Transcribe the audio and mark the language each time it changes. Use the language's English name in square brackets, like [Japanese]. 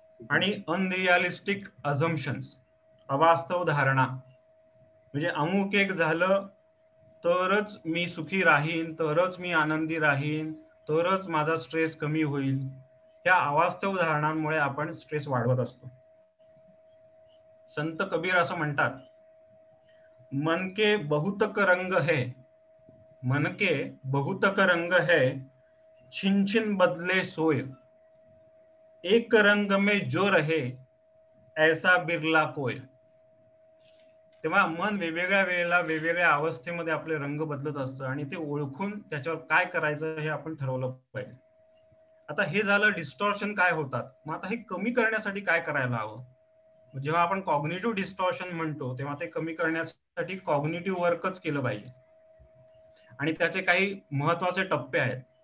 [Marathi] आणि अनरिअलिस्टिक अझम्पशन्स, अवास्तव धारणा, म्हणजे अमुक एक झालं तरच मी सुखी राहीन, तरच मी आनंदी राहीन, तरच माझा स्ट्रेस कमी होईल. या अवास्तव धारणांमुळे आपण स्ट्रेस वाढवत असतो. [Hindi] संत कबीर असं म्हणतात, मन के बहुतक रंग है, मन के बहुतक रंग है, छिन छिन बदले सोय, एक रंग में जो रहे ऐसा बिरला कोय. [Marathi] तेव्हा मन वेगवेगळ्या वेळेला वेगवेगळ्या अवस्थेमध्ये आपले रंग बदलत असतं आणि ते ओळखून त्याच्यावर काय करायचं हे आपण ठरवलं पाहिजे. आता हे झालं डिस्टॉर्शन काय होतात. मग आता हे कमी करण्यासाठी काय करायला हवं. जेव्हा आपण कॉग्निटिव्ह डिस्टॉर्शन म्हणतो तेव्हा ते कमी करण्यासाठी कॉग्निटिव्ह वर्कच केलं पाहिजे आणि त्याचे काही महत्वाचे टप्पे आहेत.